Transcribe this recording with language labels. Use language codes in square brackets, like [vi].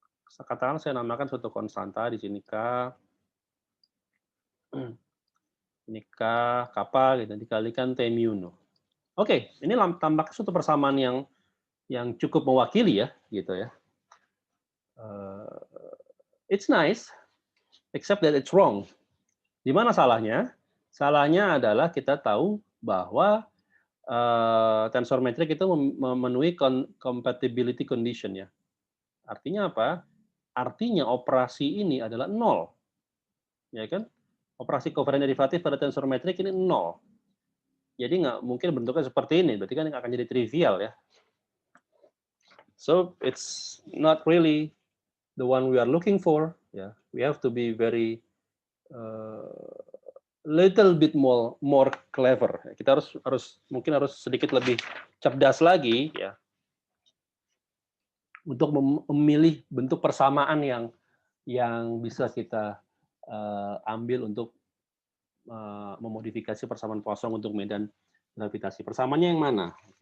[id] Katakanlah saya namakan suatu konstanta di sini K. Ini K, kappa gitu dikalikan T mu nu. Oke, ini tampaknya suatu persamaan yang yang cukup mewakili ya, gitu ya. [en] It's nice, except that it's wrong. [id] Di mana salahnya? Salahnya adalah kita tahu bahwa tensor metrik itu memenuhi compatibility condition ya. Artinya apa? Artinya operasi ini adalah 0. Ya kan? Operasi covariant derivatif pada tensor metrik ini 0. Jadi nggak mungkin bentuknya seperti ini, berarti kan akan jadi trivial ya. [en] So it's not really the one we are looking for. Yeah, we have to be very little bit more clever. [id] Kita harus mungkin harus sedikit lebih cerdas lagi ya untuk memilih bentuk persamaan yang bisa kita ambil untuk memodifikasi persamaan Poisson untuk medan gravitasi. Persamaannya yang mana?